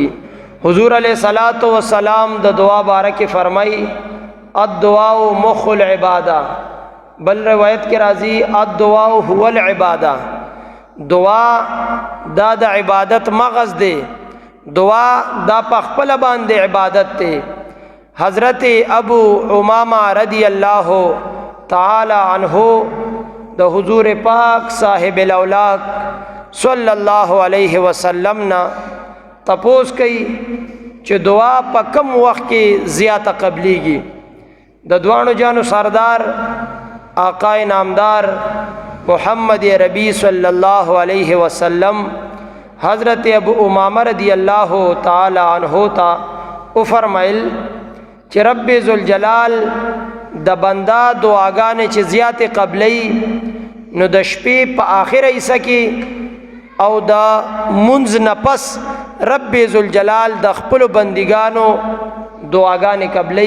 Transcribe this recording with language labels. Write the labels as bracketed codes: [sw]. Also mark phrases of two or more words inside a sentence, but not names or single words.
[ps] حضور علیہ الصلوۃ والسلام د دعا بارک فرمائی [ar] الدعاء مخ العبادہ، [ps] بل روایت کې راځي [ar] الدعاء هو العبادہ، [ps] دعا دا د عبادت مغز دی، دعا دا په خپل باندې عبادت دی. حضرت ابو امامہ [ar] رضی اللہ تعالی عنہ [ps] د حضور پاک [ar] صاحب الاولاق صلی اللہ علیہ وسلم [ps] نا تپوس کئی چې دعا په کم وخت کې زیاته قبلیږي. د دوانو جانو سردار آقا نامدار محمد ربی [ar] صلی اللہ علیہ وسلم [ps] حضرت ابو امامہ [ar] رضی اللہ تعالی عنہ [ps] تا او فرمایل چې رب ذوالجلال د بندا دعاګانې چې زیات قبلی نو د شپې په آخره حصہ کې او د منځ نه پس رب ذوالجلال د خپل بندګانو دعاګانې قبلی.